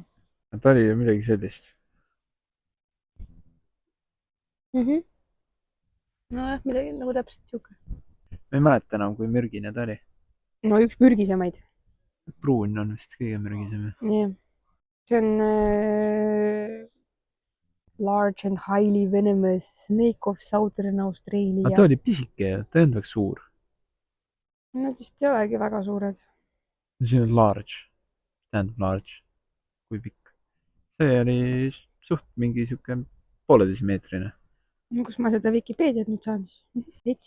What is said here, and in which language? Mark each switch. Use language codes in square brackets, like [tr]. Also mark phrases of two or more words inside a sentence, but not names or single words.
[et] Ta oli ju midagi sellist. Nojah, midagi nagu täpselt siuke. Ma ei mäleta enam, kui mürgine ta oli. No üks mürgisemaid. Pruun on vist kõige mürgisem. Jah. See on [en] large and highly venomous snake of Southern Australia. [et] Aga ta oli pisike ja ta ei olnud väga suur. Nad vist ei olegi väga suured. See on large. Tähendab large. Kui pikk. See oli suht mingi siuke 1,5 meetrine. Kus ma seda Vikipeediat nüüd saan siis?